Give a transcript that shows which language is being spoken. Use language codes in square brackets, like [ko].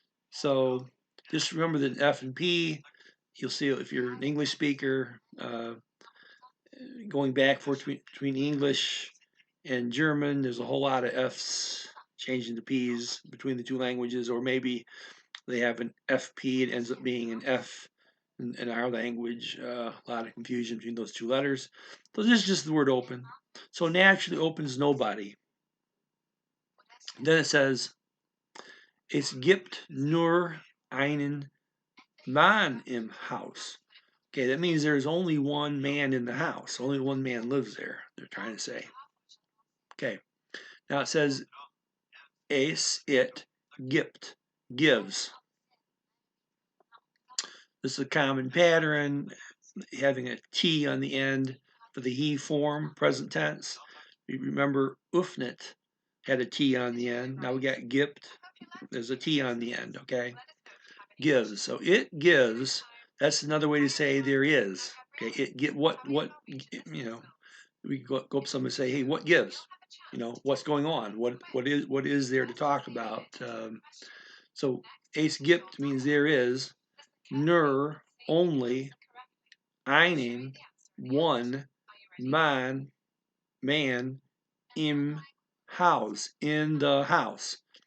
[en] So just remember that F and P. You'll see if you're an English speaker, going back between English and German, there's a whole lot of F's changing to P's between the two languages, or maybe they have an FP, it ends up being an F in our language. A lot of confusion between those two letters. So this is just the word open. So naturally opens nobody. Then it says, [de] es gibt nur einen Mann im Haus. [en] Okay, that means there's only one man in the house. Only one man lives there, they're trying to say. Okay, now it says, it, gibt, gives. This is a common pattern, having a T on the end for the he form, present tense. You remember öffnet had a T on the end. Now we got gibt, there's a T on the end, okay? Gives. So it gives. That's another way to say there is. Okay, it get what we go up to someone and say, hey, what gives? What's going on? What is there to talk about? So es gibt means there is, nur only, einen one, man im Haus, in the house.